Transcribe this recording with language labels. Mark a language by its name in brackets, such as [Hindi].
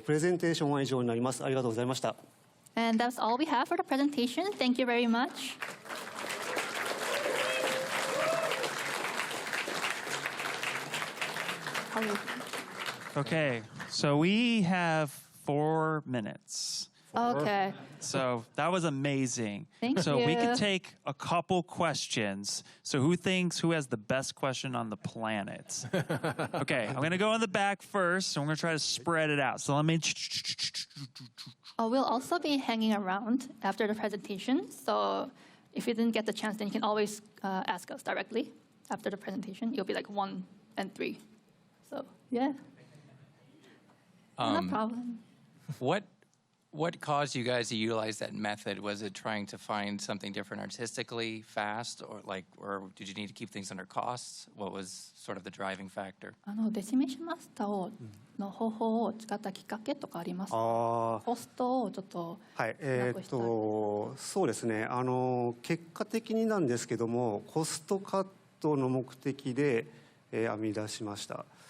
[Japanese] プレゼンテーションは以上になります。ありがとうございました。 [English] And that's all we have for the presentation. Thank you very much. Okay, so we have 4 minutes. Okay. So that was amazing. Thank so we you. could take a couple questions. So who has the best question on the planet? Okay, I'm going to go in the back first, and we're going to try to spread it out. So let me... We'll also be hanging around after the presentation. So if you didn't get the chance, then you can always ask us directly after the presentation. It'll be like 1 and 3. So, yeah. No problem. What caused you guys to utilize that method? Was it trying to find something different artistically, fast, or did you need to keep things under costs? What was sort of the driving factor? [Japanese] デシメーションマスターの方法を使ったきっかけとかありますか？コストをちょっとはい、そうですね。結果的になんですけども、コストカットの目的で、編み出しました。